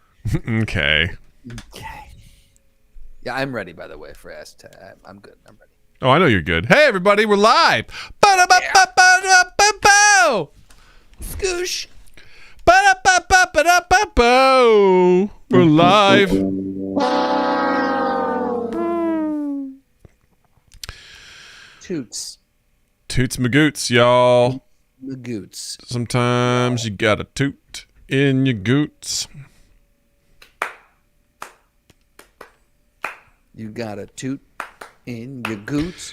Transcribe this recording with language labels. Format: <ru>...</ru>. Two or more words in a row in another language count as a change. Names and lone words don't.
<en>Okay. Okay. Yeah, I'm ready, by the way, for Ask. I'm good. I'm ready. Oh, I know you're good. Hey, everybody, we're live. Ba-da-ba-ba-ba-ba-ba-bo. Scoosh. Ba-da-ba-ba-ba-ba-bo. We're live. Toots. Toots magoots, y'all. Magoots. Sometimes you gotta toot in your goots. You got a toot in your goots.</en>